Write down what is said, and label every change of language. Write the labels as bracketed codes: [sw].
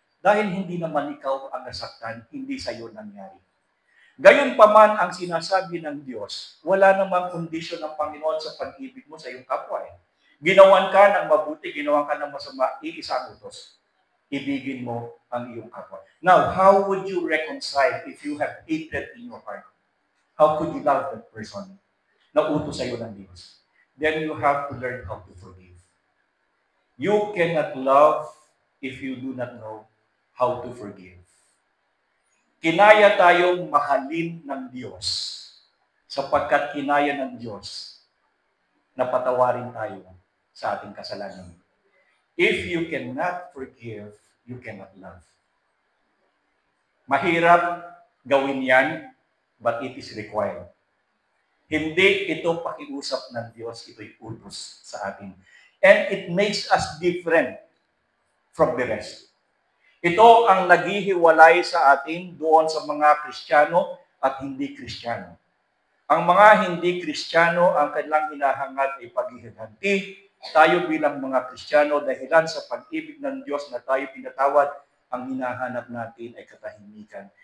[tl] Dahil hindi naman ikaw ang nasaktan, hindi sa iyo nangyari. Gayon pa man ang sinasabi ng Diyos, wala namang kondisyon ng Panginoon sa pag-ibig mo sa iyong kapwa. Ginawan ka ng mabuti, ginawan ka ng masama, iisang utos. Ibigin mo ang iyong kapwa. [en] Now, how would you reconcile if you have hatred in your heart? How could you love that person [tl] na utos sa iyo ng Diyos? [en] Then you have to learn how to forgive. You cannot love if you do not know how to forgive. [tl] Kinaya tayong mahalin ng Diyos sapagkat kinaya ng Diyos na patawarin tayo sa ating kasalanan. [en] If you cannot forgive, you cannot love. [tl] Mahirap gawin yan, [en] but it is required. [tl] Hindi ito pakiusap ng Diyos, ito'y utos sa atin. [en] And it makes us different from the rest. [tl] Ito ang naghihiwalay sa atin doon sa mga Kristiyano at hindi Kristiyano. Ang mga hindi Kristiyano, ang kanilang hinahangad ay paghihiganti. Tayo bilang mga Kristiyano, dahilan sa pag-ibig ng Diyos na tayo pinatawad, ang hinahanap natin ay katahimikan.